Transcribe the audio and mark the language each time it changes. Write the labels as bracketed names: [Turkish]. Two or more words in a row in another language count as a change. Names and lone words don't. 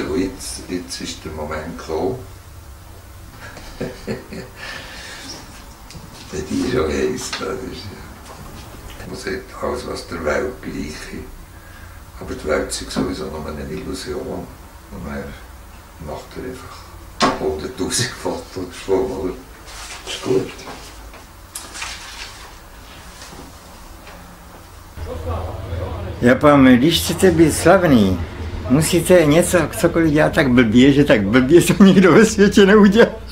[German] Und jetzt ist der Moment gekommen. Die ist schon heiß, das ist, man sieht alles, was der Welt gleich ist. Aber die Welt ist sowieso nur eine Illusion. Und man macht einfach 100'000 Fotos von, oder? Das ist gut. [Czech] Japam, když chcete být slavný, musíte něco, cokoliv dělat tak blbě, že tak blbě to nikdo ve světě neudělá.